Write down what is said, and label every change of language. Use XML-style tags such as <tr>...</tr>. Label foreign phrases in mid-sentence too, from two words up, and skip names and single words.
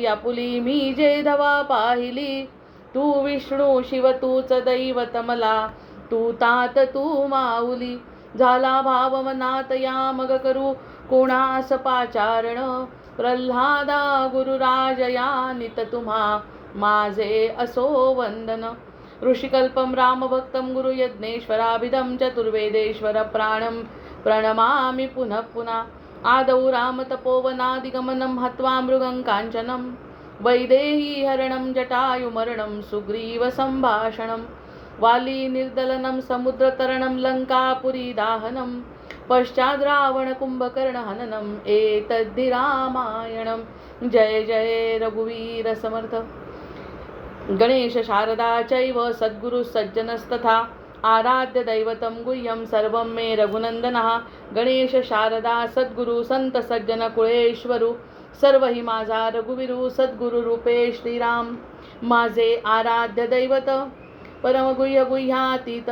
<mr>आपुली मी जे धवा पाहिली, तू विष्णू शिव तूच दैवत मला. तू तात तू माऊली, झाला भाव मनात या मग करू कोणास पाचारण. प्रल्हादा गुरुराज या नित तुम्हा माझे असो वंदन.</mr> <sa>ऋषिकल्पं रामभक्तं गुरुयज्ञेश्वराभिधं चतुर्वेदेश्वर प्राणं प्रणमामि पुनः पुनः. आदौ रामतपोवनादिगमनं हत्वा मृगं काञ्चनं, वैदेही हरणं जटायुमरणं सुग्रीवसम्भाषणं. वाली निर्दलनं समुद्रतरणं लङ्कापुरी दाहनं, पश्चाद् रावण कुंभकर्ण हननम् एतद्धि रामायणं.</sa> <mr>जय जय रघुवीर समर्थ.</mr> <sa>गणेश शारदा चैव सद्गुरु सज्जनस्तथा, आराध्य दैवतं गुह्यं सर्वं मे रघुनन्दनः.</sa> <mr>गणेश शारदा सद्गुरु संत सज्जन कुळेश्वरू, सर्व ही माझा रघुवीरू. सद्गुरु रूपे श्रीराम माझे आराध्य दैवत, परमगुह्य गुह्यातीत.</mr>